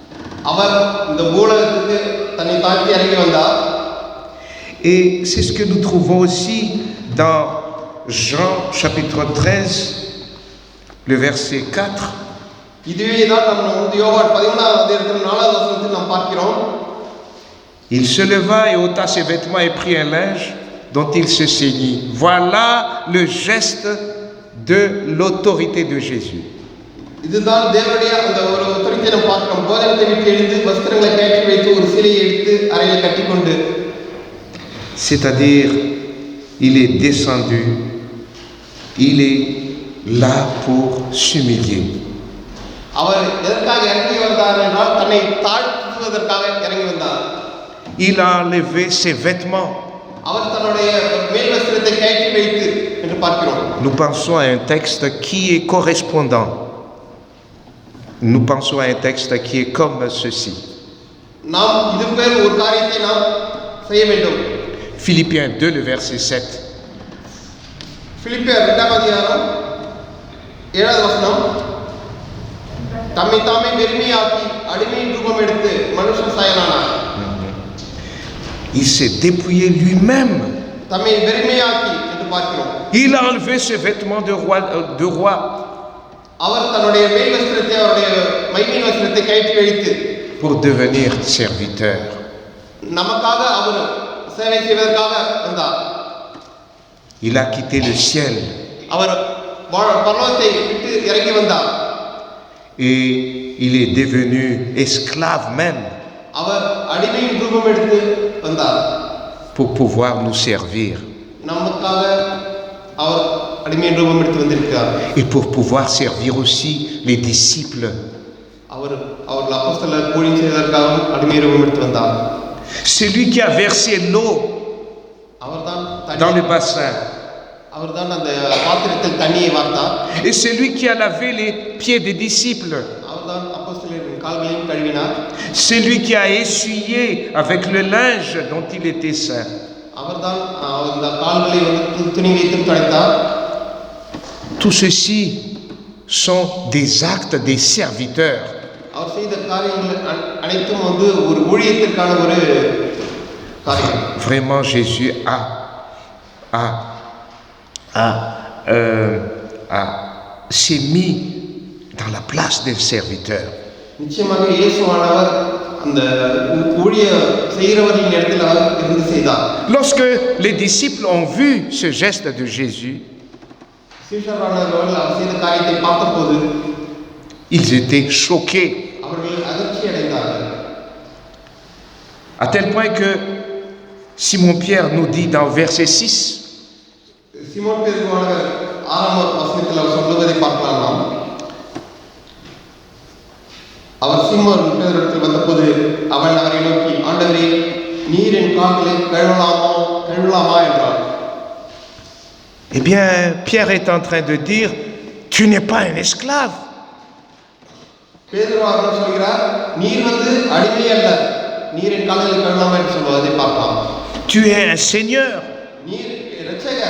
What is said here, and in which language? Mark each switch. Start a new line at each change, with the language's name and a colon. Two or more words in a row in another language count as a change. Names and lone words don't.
French: Et c'est ce que nous trouvons aussi dans Jean chapitre 13, le verset 4. Il se leva et ôta ses vêtements et prit un linge dont il se saignit. Voilà le geste de l'autorité de Jésus.
Tamil: இதுதான் தேவனுடைய அந்த ஒரு உத்தரத்தை நாம் பார்க்கிறோம். போதனத்தை விட்டு எழுந்து வஸ்திரங்களை கழற்றி வைத்து ஒரு சிலையை எடுத்து அறையில் கட்டிக்கொண்டு,
French: c'est-à-dire il est descendu, il est là pour s'humilier.
Tamil: அவர் எதற்காக இறங்கி வந்தார் என்றால் தன்னை தாழ்த்துவதற்காக இறங்கி வந்தார்.
French: Il a enlevé ses vêtements.
Tamil: அவர் தன்னுடைய மேல் வஸ்திரத்தை கழற்றி வைத்து என்று பார்க்கிறோம்.
French: Nous pensons à un texte qui est correspondant. Nous pensons à un texte qui est comme ceci.
Tamil: நாம் இது பேர் ஒரு காரியத்தை நாம் செய்ய வேண்டும்.
French: Philippiens 2, le verset 7.
Tamil: பிலிப்பியர் 2ஆம் அதிகாரம் 7வது வசனம். தம்மை தாமே வெறுமையாக்கி அடிமையின் ரூபம் எடுத்து மனுஷன் சாயலானார்.
French: Il s'est dépouillé lui-même.
Tamil: தம்மை வெறுமையாக்கி என்று பார்க்கிறோம்.
French: Il a enlevé ses vêtements de roi.
Tamil: அவர் தன்னுடைய மேல் வஸ்திரத்தை, அவருடைய மைமீன் வஸ்திரத்தை கழற்றி வைத்து
French: pour devenir serviteur.
Tamil: நமக்காக அவர் சேவை செய்வதற்காக வந்தார்.
French: Il a quitté le ciel.
Tamil: அவர் பரலோகத்தை விட்டு இறங்கி வந்தார்.
French: Et il est devenu esclave même.
Tamil: அவர் அடிமையின் ரூபம் எடுத்து வந்தார்.
French: pour pouvoir nous servir.
Tamil: நமக்காக அவர் அடிமையின் ரூபம் எடுத்து வந்திருக்கிறார்.
French: Et pour pouvoir servir aussi les disciples.
Tamil: அவர் அப்போஸ்தலர் ஊழியம் செய்வதற்காக அடிமையின் ரூபம் எடுத்து வந்தார்.
French: Celui qui a versé l'eau dans le bassin.
Tamil: அவர்தான் அந்த பாத்திரத்தில் தண்ணியை வார்த்தார்.
French: Et celui qui a lavé les pieds des disciples.
Tamil: அவர்தான் அப்போஸ்தலரின் கால்களையும் கழுவினார்.
French: Celui qui a essuyé avec le linge dont il était saint.
Tamil: அவர்தான் அந்த கால்களை துணி வைத்து துடைத்தார்.
French: Tout ceci sont des actes des serviteurs.
Tamil: அவர் செய்த காரியங்கள் அனைத்தும் ஒரு ஊழியத்திற்கான ஒரு காரியம்.
French: Vraiment Jésus s'est mis dans la place des serviteurs.
Tamil: நிச்சயமாக இயேசுவானவர் அந்த ஊழிய செய்கிறவர்களின் இடத்தில் அவர் இருந்து செய்தார்.
French: Lorsque les disciples ont vu ce geste de Jésus,
Tamil: சீஷரானவர்கள் அவர் செய்த காரியத்தை பார்த்தபோது
French: ils étaient choqués.
Tamil: அவர்கள் அதிர்ச்சி அடைந்தார்கள்.
French: À tel point que Simon Pierre nous dit dans verset 6,
Tamil: சீமோன் பேதுருவானவர் 6ஆம் வசனத்தில் அவர் சொல்லுவதை பார்க்கலாம் நாம். அவர் சீமோன் பேதுருவிடத்தில் வந்தபோது அவன் அவரை நோக்கி, ஆண்டவரே, நீர் என் கால்களை கழுவலாமா என்றார்.
French: eh bien, Pierre est en train de dire, tu n'es pas un esclave.
Tamil: பேதுருவானவர் சொல்கிறார், நீர் அடிமை அல்ல, நீர் என் கால்களை கழுவலாமா என்று சொல்வதை பார்க்கலாம்.
French: Tu es un seigneur.
Tamil: நீர் இரட்சகர்.